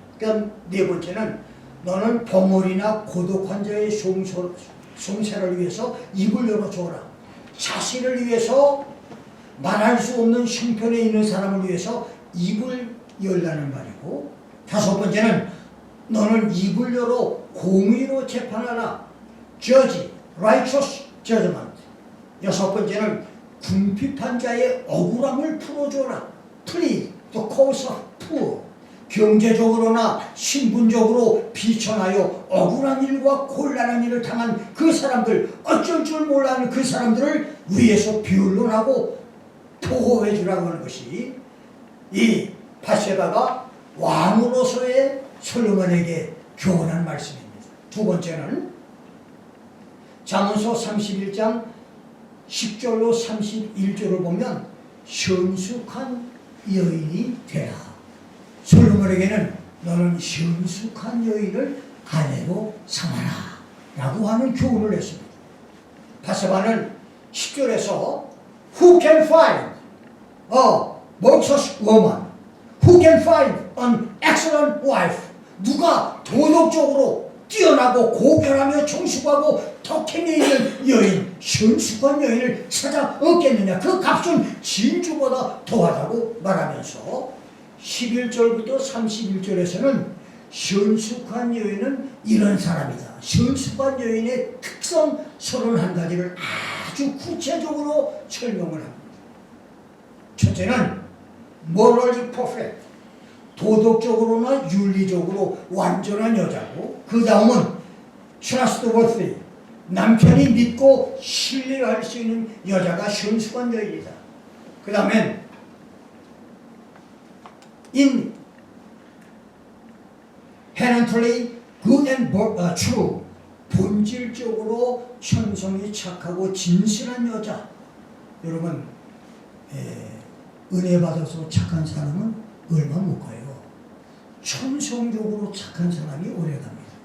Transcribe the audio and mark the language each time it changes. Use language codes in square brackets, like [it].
[ko] 그다음 네 번째는 너는 봉어리나 고독한 자의 송세를 위해서 입을 열어줘라. 자신을 위해서 말할 수 없는 형편에 있는 사람을 위해서 입을 열라는 말이고, 다섯 번째는 너는 입을 열어 공의로 재판하라. [en] Judge, righteous judgment. [ko] 여섯 번째는 궁핍한 자의 억울함을 풀어줘라. [en] Plead the cause of poor. [ko] 경제적으로나 신분적으로 비천하여 억울한 일과 곤란한 일을 당한 그 사람들, 어쩔 줄 몰라하는 그 사람들을 위해서 변론하고 보호해 주라고 하는 것이 이 밧세바가 왕으로서의 솔로몬에게 교훈한 말씀입니다. 두 번째는 잠언서 31장 10절로 31절을 보면 성숙한 여인이 되라. 솔로몬에게는 너는 성숙한 여인을 아내로 삼아라 라고 하는 교훈을 했습니다. 밧세바는 10절에서 [en] Who can find a virtuous woman? Who can find an excellent wife? [ko] 누가 도덕적으로 뛰어나고 고결하며 정숙하고 덕행에 있는 여인, 성숙한 여인을 찾아 얻겠느냐? 그 값은 진주보다 더하다고 말하면서 11절부터 31절에서는 성숙한 여인은 이런 사람이다. 성숙한 여인의 특성 31가지를 아주 구체적으로 설명을 합니다. 첫째는 [en] morally perfect. [ko] 도덕적으로나 윤리적으로 완전한 여자고, 그 다음은 trustworthy. 남편이 믿고 신뢰할 수 있는 여자가 성숙한 여인이다. 그 다음엔 [en] inherently good and true. [ko] 본질적으로 천성이 착하고 진실한 여자. 여러분, 은혜 받아서 착한 사람은 얼마 못 가요. 천성적으로 착한 사람이 오래 갑니다.